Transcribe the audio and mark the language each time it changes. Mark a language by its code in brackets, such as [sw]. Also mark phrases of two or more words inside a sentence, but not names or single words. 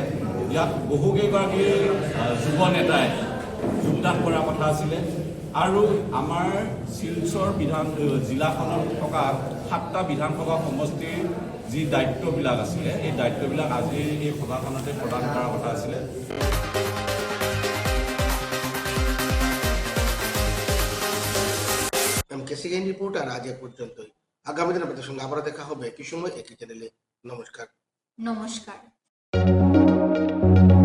[as] ইয়াত বহুকেইগৰাকী যুৱ নেতাই যোগদান কৰাৰ কথা আছিলে আৰু আমাৰ শিলচৰ জিলাখনত থকা 7টা বিধানসভা সমষ্টিৰ যি দায়িত্ববিলাক আছিলে এই দায়িত্ববিলাক আজি এই সভাখনতে প্ৰদান কৰাৰ কথা আছিলে। [bn] কেসিএন রিপোর্টার আজ এ পর্যন্তই। আগামী দিন আপনাদের সঙ্গে আবার দেখা হবে একই সময় একই চ্যানেলে। নমস্কার।